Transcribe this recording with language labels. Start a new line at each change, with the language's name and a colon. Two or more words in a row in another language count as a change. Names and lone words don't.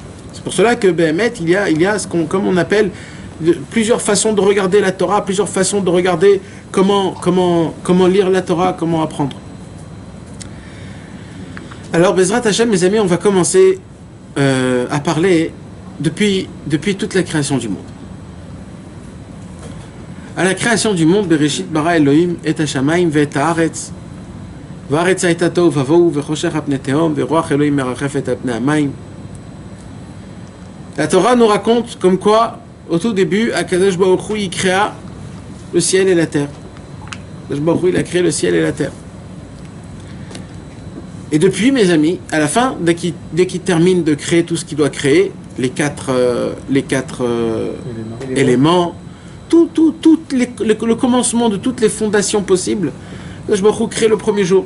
French: C'est pour cela que Béhémet, il y a ce qu'on, comme on appelle, plusieurs façons de regarder la Torah, plusieurs façons de regarder comment lire la Torah, comment apprendre. Alors,
Hebrew: בעזרת השם,
French: mes amis, on va commencer à parler depuis toute la création du monde. À la création du monde,
Hebrew: בראשית ברא אלוהים את השמים ואת הארץ, והארץ היתה תוהו ובוהו וחושך על פני תהום ורוח אלוהים מרחפת על פני המים.
French: La Torah nous raconte comme quoi, au tout début,
Hebrew: הקדוש ברוך הוא,
French: il créa le ciel et la terre.
Hebrew: הקדוש ברוך הוא,
French: il a créé le ciel et la terre. Et depuis, mes amis, à la fin, dès qu'il termine de créer tout ce qu'il doit créer, les quatre éléments, le commencement de toutes les fondations possibles,
Hebrew: הקדוש ברוך הוא
French: crée le premier jour.